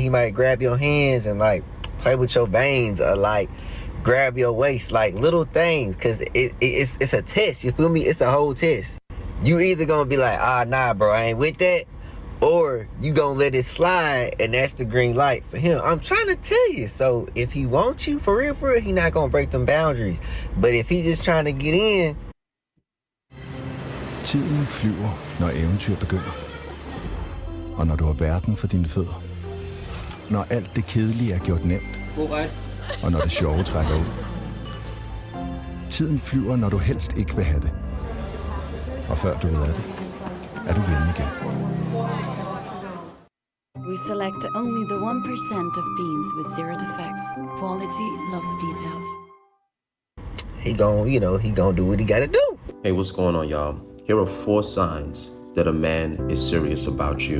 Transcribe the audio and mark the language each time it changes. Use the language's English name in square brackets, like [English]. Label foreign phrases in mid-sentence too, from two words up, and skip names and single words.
[English] He might grab your hands and like play with your veins or like grab your waist, like little things, because it's a test. You feel me? It's a whole test. You either gonna be like, nah, bro, I ain't with that, or you gonna let it slide and that's the green light for him. I'm trying to tell you. So if he wants you for real, he not gonna break them boundaries. But if he just trying to get in. [Danish] Tiden flyver, når eventyr begynder. Og når du har verden for dine fødder. Når alt det kedelige er gjort nemt. Og når det sjove trækker ud. Tiden flyver, når du helst ikke vil have det. Og før du ved af det, er du hjemme igen. [English] We select only the 1% of beans with zero defects. Quality loves details. He gonna do what he gotta do. Hey, what's going on, y'all? Here are 4 signs that a man is serious about you.